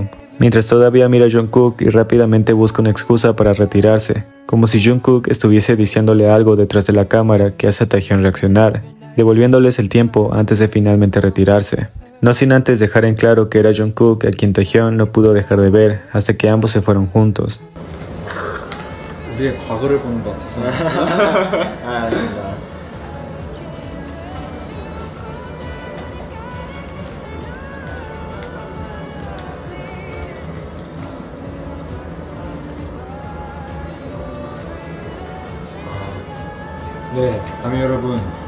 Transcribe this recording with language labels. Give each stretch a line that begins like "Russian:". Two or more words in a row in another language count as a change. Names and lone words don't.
Spanish: Mientras todavía mira a Jungkook y rápidamente busca una excusa para retirarse, como si Jungkook estuviese diciéndole algo detrás de la cámara que hace a Taehyung reaccionar, devolviéndoles el tiempo antes de finalmente retirarse. No sin antes dejar en claro que era Jungkook a quien Taehyung no pudo dejar de ver hasta que ambos se fueron juntos.
Korean: 우리의 과거를 보는 것 같아서. 아닙니다. 네, 아미 여러분.